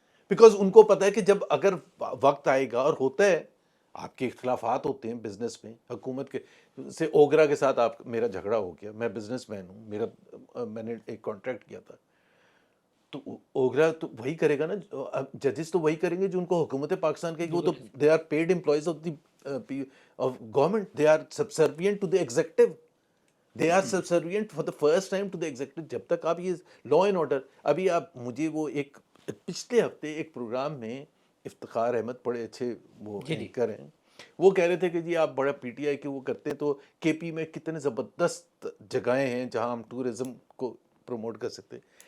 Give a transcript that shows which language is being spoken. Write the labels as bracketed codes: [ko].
[ur] Because ان کو پتہ ہے کہ جب اگر وقت آئے گا, اور ہوتا ہے, آپ کے اختلافات ہوتے ہیں بزنس میں, حکومت کے سے اوگرا کے ساتھ میرا جھگڑا ہو گیا, میں بزنس مین ہوں, میں نے ایک کانٹریکٹ کیا تھا, تو اوگرا تو وہی کرے گا نا, ججز تو وہی کریں گے جو ان کو حکومت پاکستان کہے گی. وہ تو [en] They are paid employees of the government, they are subservient to the executive, they are subservient for the first time to the executive. [ur] جب تک آپ یہ لا اینڈ آرڈر, ابھی آپ مجھے وہ ایک پچھلے ہفتے ایک پروگرام میں افتخار احمد بڑے اچھے وہ اینکر ہیں, وہ کہہ رہے تھے کہ جی آپ بڑا پی ٹی آئی کے وہ کرتے ہیں تو کے پی میں کتنے زبردست جگہیں ہیں جہاں ہم ٹورزم کو پروموٹ کر سکتے.